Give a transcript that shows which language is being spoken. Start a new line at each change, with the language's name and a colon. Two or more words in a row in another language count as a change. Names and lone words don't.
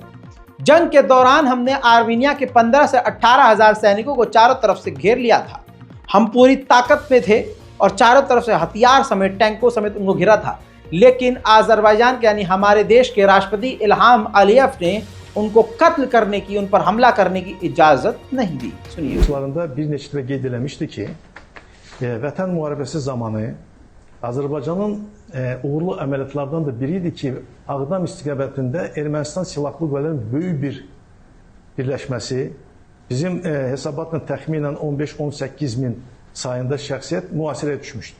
Hindi: जंग के दौरान हमने आर्मीनिया के 15 से 18,000 सैनिकों को चारों तरफ से घेर लिया था। हम पूरी ताकत में थे और चारों तरफ से हथियार समेत, टैंकों समेत उनको घेरा था, लेकिन अजरबैजान के यानी हमारे देश के राष्ट्रपति इल्हाम अलियव ने उनको कत्ल करने की, उन पर हमला करने की इजाजत नहीं दी। सुनिए।
Azerbaijani: Bir neçə qeyd eləmişdi ki, Vətən müharibəsi zamanı Azərbaycanın uğurlu əməliyyatlardan da biri idi ki, Ağdam istiqamətində Ermənistan silahlı qüvvələrinin böyük bir birləşməsi, bizim hesabatla təxminən 15-18 min sayında şəxsiyyət mühasirəyə düşmüşdü.